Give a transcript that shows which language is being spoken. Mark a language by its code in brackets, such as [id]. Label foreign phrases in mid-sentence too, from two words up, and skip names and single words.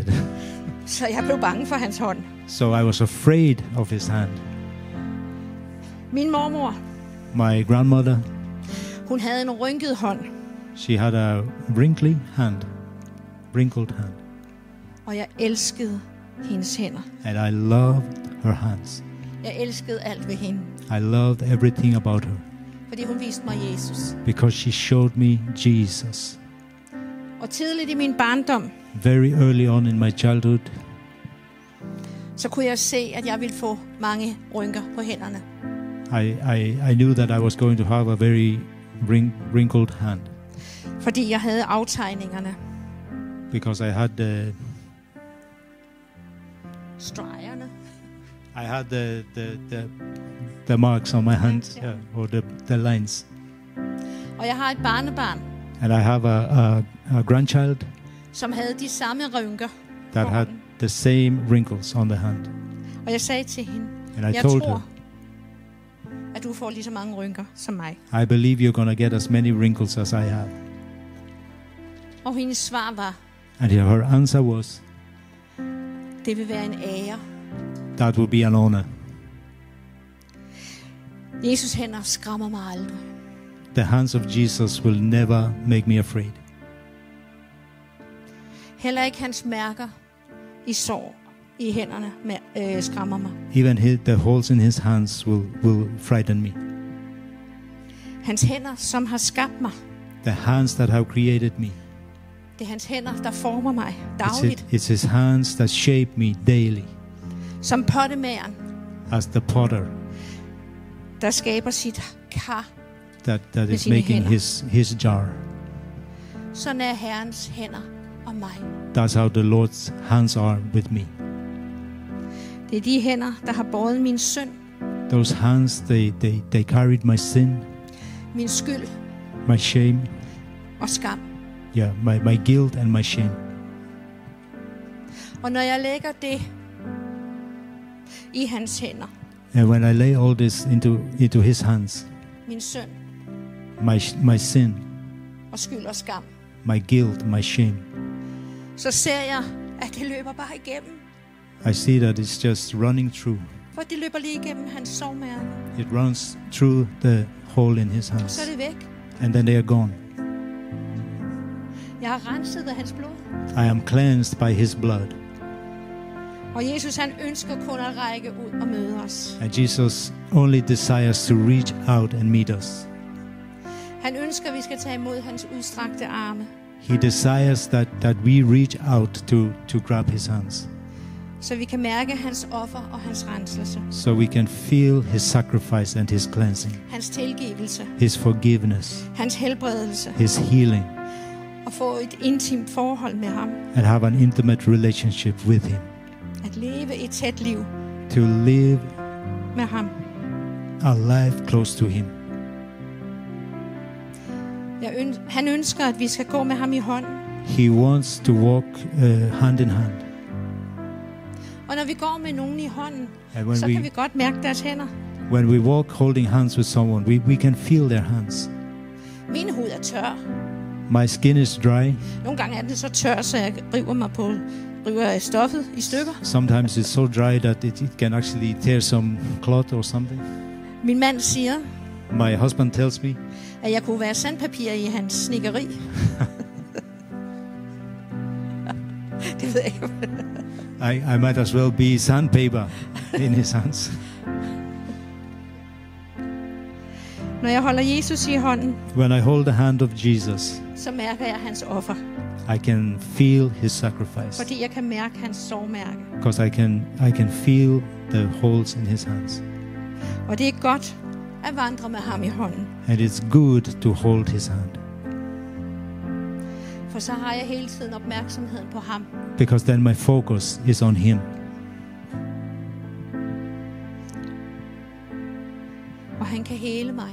[da] Så jeg blev bange for hans hånd. [en] So I was afraid of his hand. [da] Min mormor, [en] My grandmother, [da] hun havde en rynket hånd. [en] she had a wrinkled hand. [da] Og jeg elskede hendes hænder. [en] And I loved her hands. [da] Jeg elskede alt ved hende. [en] I loved everything about her [da] Fordi hun viste mig Jesus. [en] because she showed me Jesus. [da] Og tidligt i min barndom, [en] Very early on in my childhood, [da] så kunne jeg se, at jeg ville få mange rynker på hænderne. [en] I knew that I was going to have a very wrinkled hand [da] Fordi jeg havde aftegningerne. [en] because I had [da] Stregerne. [en] I had the marks on my hands, Yeah. or the lines. [da] Og jeg har et barnebarn, [en] And I have a grandchild [da] som havde de samme rynker. [en] that [da] på [en] had [da] hånden. [en] the same wrinkles on the hand. [da] Og jeg sagde til hende, [en] And I [da] jeg [en] told [da] tror, [en] her, [da] at du får lige så mange rynker som mig. [en] I believe you're going to get as many wrinkles as I have. [da] Og hendes svar var, [en] And her answer was, [da] det vil være en ære. [en] that will be an honor. [da] Jesus hænder skræmmer mig aldrig. [en] The hands of Jesus will never make me afraid. [da] Heller ikke hans mærker i sår i hænderne skræmmer mig. [en] Even the holes in his hands will frighten me. [da] Hans hænder, som har skabt mig. [en] The hands that have created me. [da] Det er hans hænder, der former mig dagligt. [en] It's his hands that shape me daily. [da] Som pottemageren, [en] As the potter [da] der skaber sit kar. [en] that [da] Med [en] is [da] sine [en] making [da] hænder. [en] his jar. [da] Sådan er Herrens hænder om mig. [en] That's how the Lord's hands are with me. [da] Det er de hænder, der har båret min synd, [en] Those hands, they carried my sin, [da] min skyld [en] my shame, [da] og skam. [en] yeah, my guilt and my shame. [da] Og når jeg lægger det i hans hænder, [en] And when I lay all this into his hands, [da] min synd [en] my sin, [da] og skyld og skam, [en] my guilt, my shame, [da] så ser jeg, at det løber bare igennem. [en] I see that it's just running through. [da] For det løber lige igennem hans sårmærke. [en] It runs through the hole in his [da] Så er [en] hands. [da] det væk. [en] And then they are gone. [da] Jeg har renset af hans blod. [en] I am cleansed by his blood. [da] Og Jesus, han ønsker kun at række ud og møde os. [en] And Jesus only desires to reach out and meet us. [da] Han ønsker, at vi skal tage imod hans udstrakte arme. [en] He desires that we reach out to grab his hands, [da] Så vi kan mærke hans offer og hans renselse. [en] so we can feel his sacrifice and his cleansing, [da] Hans tilgivelse. [en] his forgiveness, [da] Hans helbredelse. [en] his healing, [da] Og få et intimt forhold med ham. [en] and have an intimate relationship with him. [da] At leve et tæt liv [en] To live [da] med ham. [en] a life close to him. [da] Han ønsker, at vi skal gå med ham i hånden. [en] He wants to walk hand in hand. [da] Og når vi går med nogen i hånden, [en] And [da] så kan vi godt mærke deres hænder. [en] when we walk holding hands with someone, we can feel their hands. [da] Min hud er tør. [en] My skin is dry. [da] Nogle gange er den så tør, så jeg river stoffet i stykker. [en] Sometimes it's so dry that it can actually tear some cloth or something. [da] Min mand siger, [en] My husband tells me [da] at jeg kunne være sandpapir i hans snikkeri. Det ved jeg ikke. [en] I might as well be sandpaper in his hands. [da] Når jeg holder Jesus i hånden, [en] When I hold the hand of Jesus, [da] så mærker jeg hans offer. [en] I can feel his sacrifice, [da] Fordi jeg kan mærke hans sårmærke. [en] because I can feel the holes in his hands. [da] Og det er godt at vandre med ham i hånden. [en] And it's good to hold his hand, [da] For så har jeg hele tiden opmærksomheden på ham. [en] because then my focus is on him. [da] Og han kan hele mig.